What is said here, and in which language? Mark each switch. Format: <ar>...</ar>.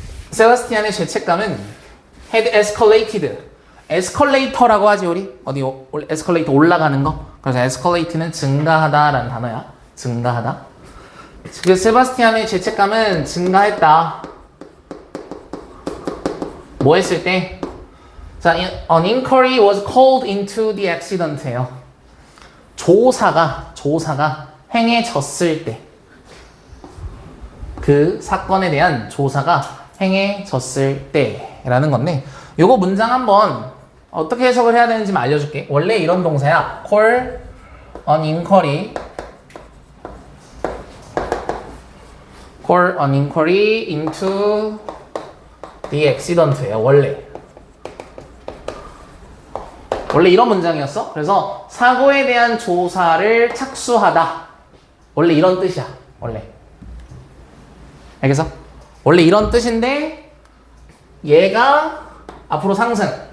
<ko>세바스티안의 죄책감은</ko> <en>had escalated.</en> <ko>에스컬레이터라고 하지 우리? 어디 에스컬레이터 올라가는 거? 그래서 escalate는 증가하다라는 단어야. 증가하다. 그 세바스티안의 죄책감은 증가했다. 뭐 했을 때?</ko> <en>자, an inquiry was called into the accident예요.</en> <ko>조사가 행해졌을 때. 그 사건에 대한 조사가 행해졌을 때라는 건데, 요거 문장 한번 어떻게 해석을 해야 되는지 알려줄게. 원래 이런 동사야.</ko> <en>call an inquiry. call an inquiry into the accident예요.</en> <ko>원래 이런 문장이었어. 그래서 사고에 대한 조사를 착수하다. 원래 이런 뜻이야. 원래. 알겠어? 원래 이런 뜻인데 얘가 앞으로 상승.</ko>